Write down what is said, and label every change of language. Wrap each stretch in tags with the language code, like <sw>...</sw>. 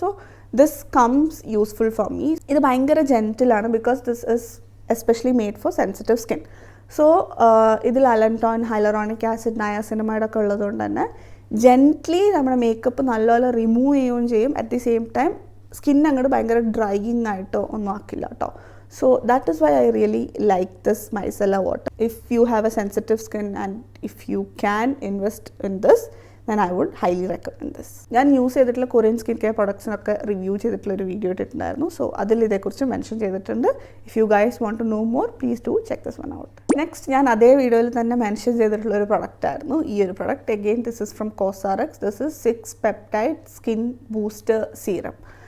<en>So this comes useful for me.</en> <ml>ഇത് ഭയങ്കര ജെൻറ്റിലാണ്</ml> <en>Because this is especially made for sensitive skin.</en> <ml>So ഇതിൽ അലൻടോൺ, hyaluronic acid, niacinamide ഒക്കെ ഉള്ളതുകൊണ്ട് തന്നെ ജെൻറ്റ്ലി നമ്മുടെ മേക്കപ്പ് നല്ലപോലെ റിമൂവ് ചെയ്യുകയും ചെയ്യും.</ml> <en>at the same time</en> <ml>skin അങ്ങോട്ട് ഭയങ്കര ഡ്രൈയിങ് ആയിട്ടോ ഒന്നും ആക്കില്ല കേട്ടോ.</ml> <en>So that is why I really like this micellar water. If you have a sensitive skin and if you can invest in this, then I would highly recommend this.</en> <ml>ഞാൻ use ചെയ്തിട്ടുള്ള Korean skin care പ്രൊഡക്ട്സിനൊക്കെ review ചെയ്തിട്ടുള്ളൊരു video ഇട്ടിട്ടുണ്ടായിരുന്നു. So അതിൽ ഇതേക്കുറിച്ച് mention ചെയ്തിട്ടുണ്ട്.</ml> <en>If you guys want to know more, please do check this one out.</en> <ml>Next ഞാൻ അതേ വീഡിയോയിൽ തന്നെ മെൻഷൻ ചെയ്തിട്ടുള്ളൊരു പ്രൊഡക്റ്റ് ആയിരുന്നു ഈ ഒരു product.</ml> <en>Again this is from COSRX. This is 6 peptide skin booster serum.</en>